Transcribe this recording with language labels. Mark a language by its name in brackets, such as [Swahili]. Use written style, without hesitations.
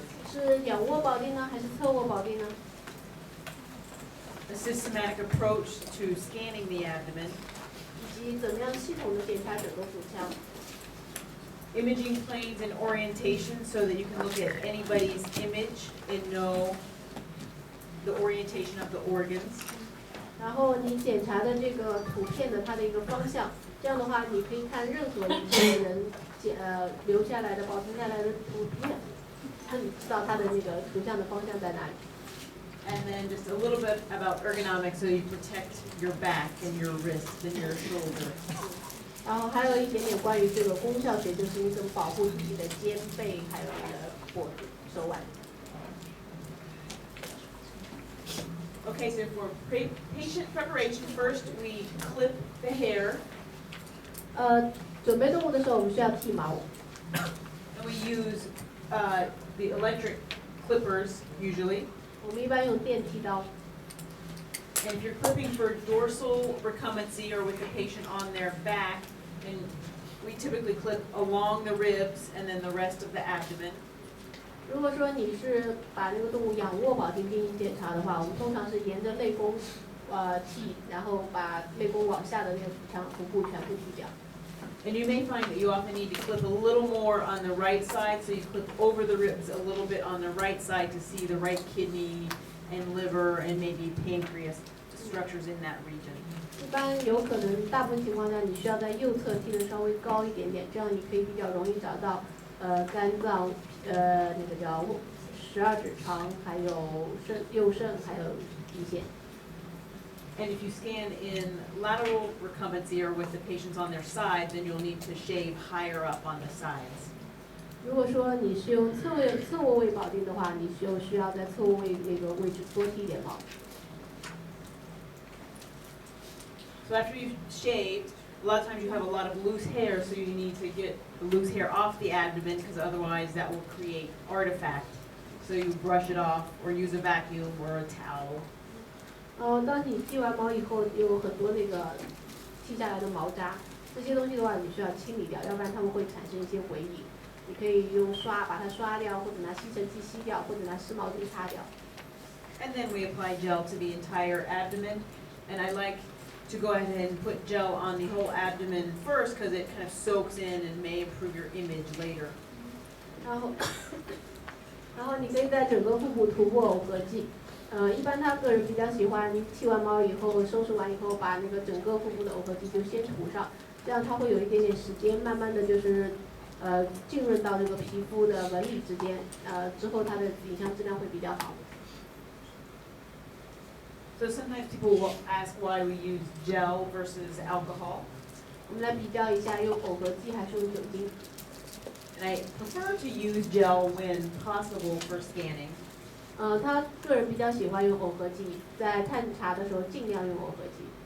[Chinese] 是仰卧保定呢，还是侧卧保定呢？ [English] A systematic approach to scanning the abdomen. [Chinese] 以及怎么样系统的检查整个腹腔？ [English] Imaging planes and orientation so that you can look at anybody's image and know the orientation of the organs. [Chinese] 然后你检查的这个图片的它的一个方向，这样的话你可以看任何一个人留下来的、保存下来的图片，你知道它的那个图像的方向在哪里。 [English] And then just a little bit about ergonomics so you protect your back and your wrist and your shoulder. [Chinese] 然后还有一点点关于这个功效学，就是你怎么保护自己的肩背，还有你的脖子、手腕。 [English] Okay, so for patient preparation, first we clip the hair. [Chinese] 准备动物的时候，我们需要剃毛。 [English] And we use the electric clippers usually. [Chinese] 我们一般用电剃刀。 [English] And if you're clipping for dorsal recumbency or with the patient on their back, then we typically clip along the ribs and then the rest of the abdomen. [Chinese] 如果说你是把那个动物仰卧保定进行检查的话，我们通常是沿着肋弓剃，然后把肋弓往下的那个腹部全部剃掉。 [English] And you may find that you often need to clip a little more on the right side, so you clip over the ribs a little bit on the right side to see the right kidney and liver and maybe pancreas structures in that region. [Chinese] 一般有可能大部分情况下，你需要在右侧剃得稍微高一点点，这样你可以比较容易找到肝脏那个叫12指肠，还有右肾，还有胰腺。 [English] And if you scan in lateral recumbency or with the patients on their side, then you'll need to shave higher up on the sides. [Chinese] 如果说你是用侧卧位保定的话，你就需要在侧卧位那个位置多剃一点毛。 [English] So after you've shaved, a lot of times you have a lot of loose hair, so you need to get the loose hair off the abdomen because otherwise that will create artifact. So you brush it off or use a vacuum or a towel. [Chinese] 当你剃完毛以后，有很多那个剃下来的毛渣，这些东西的话，你需要清理掉，要不然它们会产生一些回影。你可以用刷把它刷掉，或者拿吸尘器吸掉，或者拿湿毛巾擦掉。 [English] And then we apply gel to the entire abdomen. And I like to go ahead and put gel on the whole abdomen first because it kind of soaks in and may improve your image later. [Chinese] 然后你可以在整个腹部涂抹耦合剂。一般他个人比较喜欢，你剃完毛以后，收拾完以后，把那个整个腹部的耦合剂就先涂上，这样它会有一点点时间，慢慢的就是浸润到这个皮肤的纹理之间，之后它的影像质量会比较好。 [English] So sometimes people will ask why we use gel versus alcohol. [Chinese] 我们来比较一下，用耦合剂还是用酒精。 [English] And I prefer to use gel when possible for scanning. [Chinese] 他个人比较喜欢用耦合剂，在探查的时候尽量用耦合剂。